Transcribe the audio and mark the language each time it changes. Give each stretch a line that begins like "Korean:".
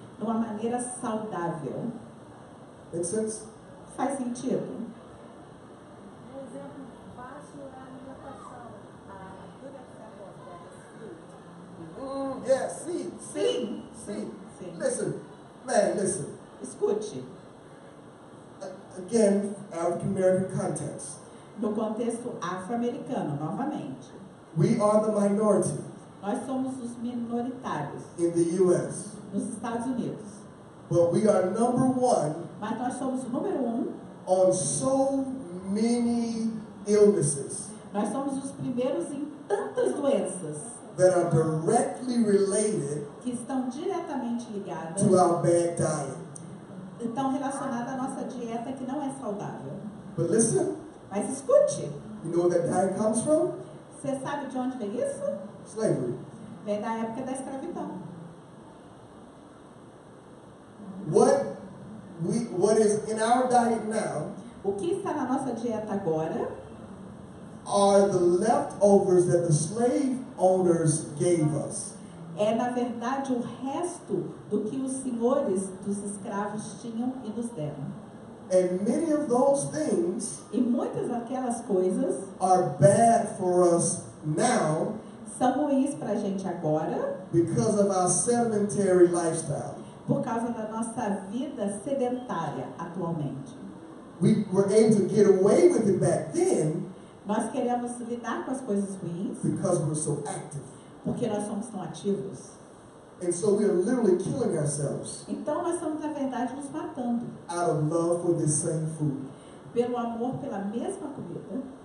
Portuguese: de uma maneira saudável.
English: Make sense?
Portuguese: Faz sentido? Um exemplo fácil é a alimentação.
English: A good example of that is food. Yeah, see.
Portuguese: Sim.
English: Listen, man, listen.
Portuguese: Escute,
English: Again, African American context.
Portuguese: no contexto afro-americano, novamente,
English: We are the minority
Portuguese: nós somos os minoritários
English: in the U.S.,
Portuguese: nos Estados Unidos,
English: but we are number one
Portuguese: mas nós somos o número 1,
English: on so many illnesses
Portuguese: nós somos os primeiros em tantas doenças
English: that are directly related
Portuguese: que estão diretamente ligadas,
English: to our bad diet.
Portuguese: estão relacionadas à nossa dieta que não é saudável.
English: But listen,
Portuguese: Mas escute,
English: you know where that diet comes from?
Portuguese: você sabe de onde vem isso?
English: Slavery.
Portuguese: Vem da época da escravidão.
English: What is in our diet now
Portuguese: O que está na nossa dieta agora
English: are the leftovers that the slave owners gave us.
Portuguese: é, na verdade, o resto do que os senhores dos escravos tinham e nos deram.
English: And many of those things
Portuguese: E muitas daquelas coisas
English: are bad for us now
Portuguese: são ruins para a gente agora
English: because of our sedentary lifestyle.
Portuguese: por causa da nossa vida sedentária atualmente.
English: We were able to get away with it back then
Portuguese: Nós queremos lidar com as coisas ruins
English: because we're so active.
Portuguese: porque nós somos tão ativos.
English: And so we are literally killing ourselves
Portuguese: Então nós estamos, na verdade, nos matando
English: out of love for this same food.
Portuguese: pelo amor pela mesma comida.